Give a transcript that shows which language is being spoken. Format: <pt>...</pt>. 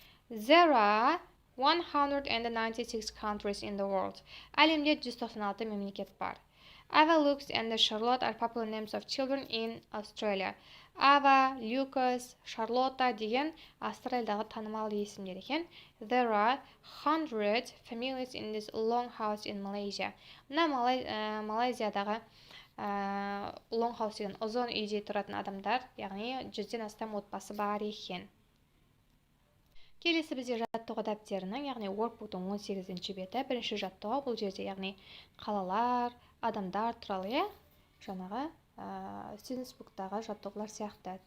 <en>There are 196 countries in the world.</en> <kk>Әлемде 196 мемлекет бар.</kk> <en>Ava, Lucas, and Charlotte are popular names of children in Australia.</en> <kk>Ava, Lucas, Charlotte деген Австралиядағы танымал есімдер екен.</kk> <en>There are 100 families in this long house in Malaysia.</en> <kk>Мына Малайзиядағы long house деген ұзын үйде тұратын адамдар, яғни 100-ден астам отбасы бар екен. Келесі бізде жаттығу дәптерінің, яғни Workbook'тың 18-ші беті. Бірінші жаттығу бұл жерде, яғни қалалар, адамдар туралы, жаңағы Students Book'тағы жаттығулар сияқты.</kk>